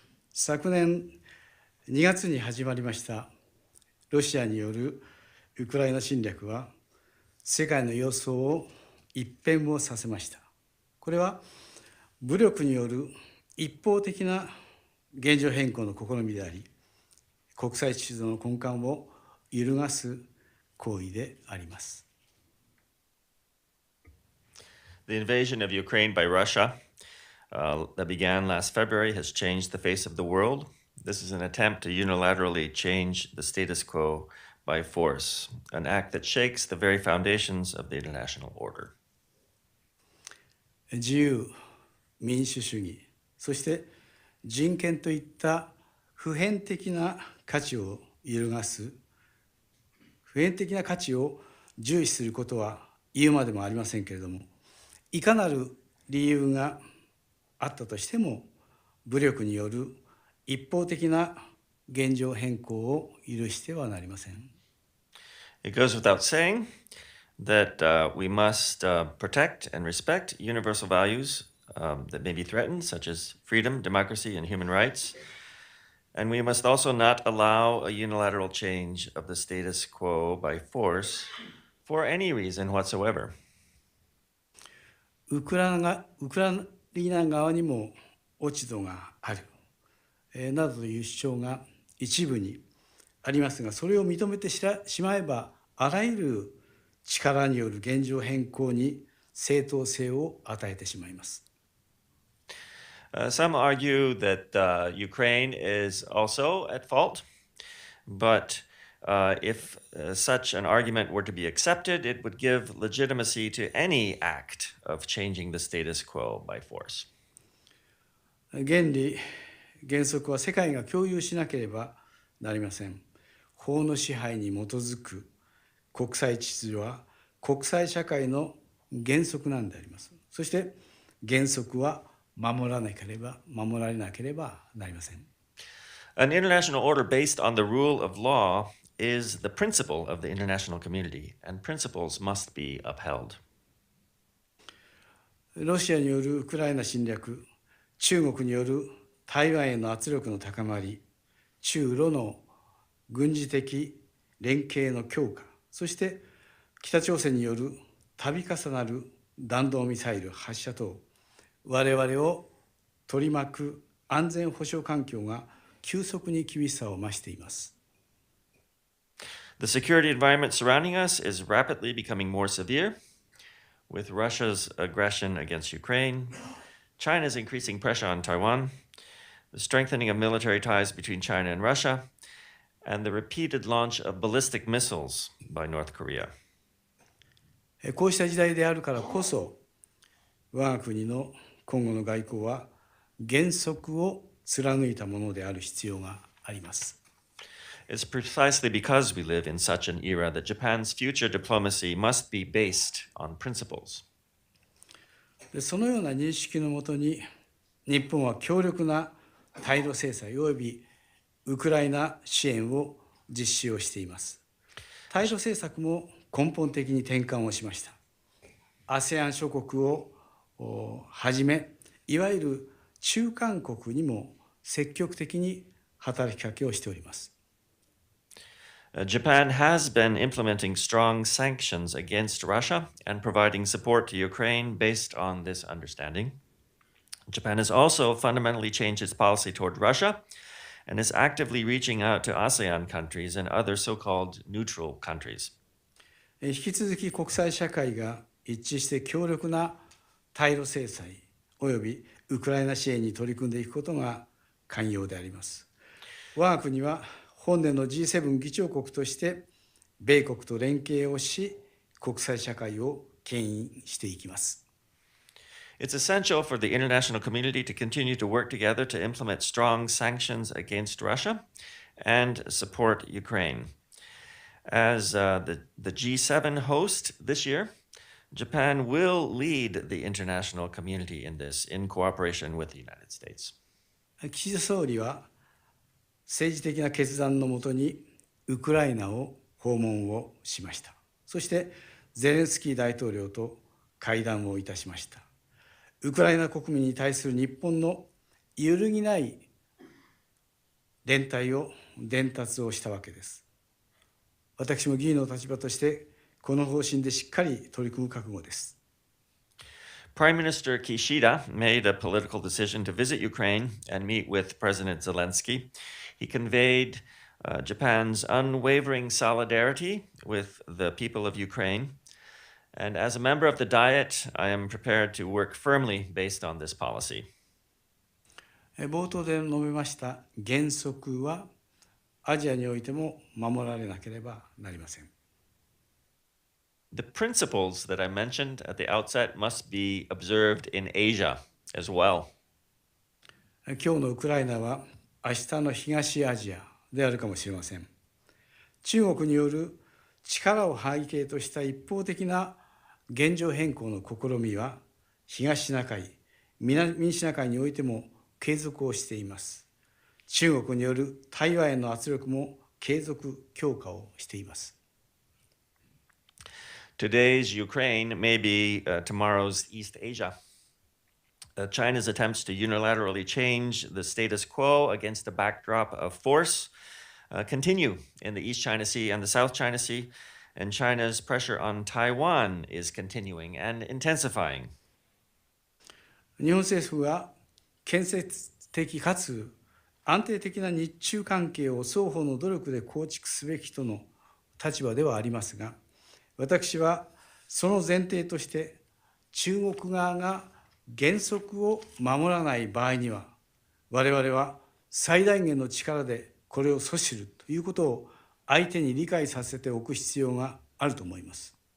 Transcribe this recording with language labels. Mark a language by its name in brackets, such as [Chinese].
[Japanese] 昨年2月に始まりましたロシアによるウクライナ侵略は世界の様相を一変をさせました。これは武力による一方的な現状変更の試みであり、国際秩序の根幹を揺るがす行為であります。 [English] The invasion of Ukraine by Russia that began last February has changed the face of the world. This is an attempt to unilaterally change the status quo by force, an act that shakes the very foundations of the international order. [Japanese] 自由、民主主義、そして人権といった普遍的な価値を揺るがす、普遍的な価値を重視することは言うまでもありませんけれども、いかなる理由があったとしても、武力による一方的な現状変更を許してはなりません。 [English] It goes without saying that we must protect and respect universal values that may be threatened, such as freedom, democracy, and human rights. And we must also not allow a unilateral change of the status quo by force for any reason whatsoever. [Japanese] ウクライナ側にも落ち度がある、などという主張が一部にありますが、それを認めてしまえば、あらゆる力による現状変更に正当性を与えてしまいます。 [English] Some argue that Ukraine is also at fault, but if such an argument were to be accepted, it would give legitimacy to any act of changing the status quo by force. [Japanese] 原理、原則は世界が共有しなければなりません。法の支配に基づく国際秩序は国際社会の原則なんであります。そして原則は守られなければなりません。 [English] An international order based on the rule of law is the principle of the international community, and principles must be upheld. [Japanese] ロシアによるウクライナ侵略、中国による台湾への圧力の高まり、中ロの軍事的連携の強化、そして北朝鮮による度重なる弾道ミサイル発射等、我々を取り巻く安全保障環境が急速に厳しさを増しています。 [English] The security environment surrounding us is rapidly becoming more severe. With Russia's aggression against Ukraine, China's increasing pressure on Taiwan, the strengthening of military ties between China and Russia, and the repeated launch of ballistic missiles by North Korea. [Japanese] こうした時代であるからこそ、我が国の今後の外交は原則を貫いたものである必要があります。 [English] It's precisely because we live in such an era that Japan's future diplomacy must be based on principles. [Japanese] そのような認識のもとに、日本は強力な対ロ制裁及びウクライナ支援を実施をしています。対ロ政策も根本的に転換をしました。ASEAN 諸国をはじめ、いわゆる中間国にも積極的に働きかけをしております。 [English] Japan has been implementing strong sanctions against Russia and providing support to Ukraine based on this understanding. Japan has also fundamentally changed its policy toward Russia and is actively reaching out to ASEAN countries and other so-called neutral countries. [Japanese] 引き続き国際社会が一致して強力な対ロ制裁及びウクライナ支援に取り組んでいくことが肝要であります。我が国は本年の G-7 議長国として米国と連携をし、国際社会を牽引していきます。 [English] It's essential for the international community to continue to work together to implement strong sanctions against Russia and support Ukraine. As the G-7 host this year, Japan will lead the international community in this in cooperation with the United States. [Japanese] 岸田総理は政治的な決断のもとにウクライナを訪問をしました。そしてゼレンスキー大統領と会談をいたしました。ウクライナ国民に対する日本の揺るぎない連帯を伝達をしたわけです。私も議員の立場としてこの方針でしっかり取り組む覚悟です。 [English] Prime Minister Kishida made a political decision to visit Ukraine and meet with President Zelensky. He conveyed Japan's unwavering solidarity with the people of Ukraine. And as a member of the Diet, I am prepared to work firmly based on this policy. [Japanese] 冒頭で述べました原則はアジアにおいても守られなければなりません。 [English] The principles that I mentioned at the outset must be observed in Asia as well. [Japanese] 今日のウクライナは明日の東アジアであるかもしれません。中国による力を背景とした一方的な現状変更の試みは東シナ海、南シナ海においても継続をしています。中国による台湾への圧力も継続強化をしています。 [English] Today's Ukraine may be tomorrow's East Asia. China's attempts to unilaterally change the status quo against the backdrop of force continue in the East China Sea and the South China Sea, and China's pressure on Taiwan is continuing and intensifying. [Japanese] 日本政府は建設的かつ安定的な日中関係を双方の努力で構築すべきとの立場ではありますが、私はその前提として中国側が原則を守らない場合には、我々は最大限の力でこれを阻止するということを相手に理解させておく必要があると思います。